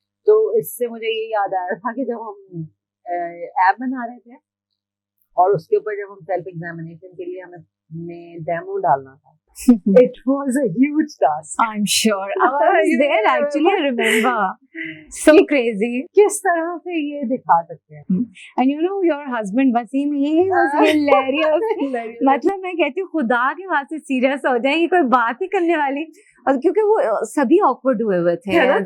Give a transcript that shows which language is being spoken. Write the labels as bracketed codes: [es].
[hi] तो इससे मुझे ये याद आ रहा था कि जब हम ऐप बना रहे थे और उसके ऊपर जब हम सेल्फ एग्जामिनेशन के लिए हमें डेमो डालना था, [en] it was a huge task. I'm sure. I was there actually. I remember. So crazy. [hi] किस तरह से ये दिखा सकते हैं? [en] And you know your husband Wasim, he was hilarious. [hi] मतलब मैं कहती हूँ खुदा के वास्ते सीरियस हो जाए, कोई बात ही करने वाली, और क्योंकि वो सभी ऑकवर्ड हुए हुए थे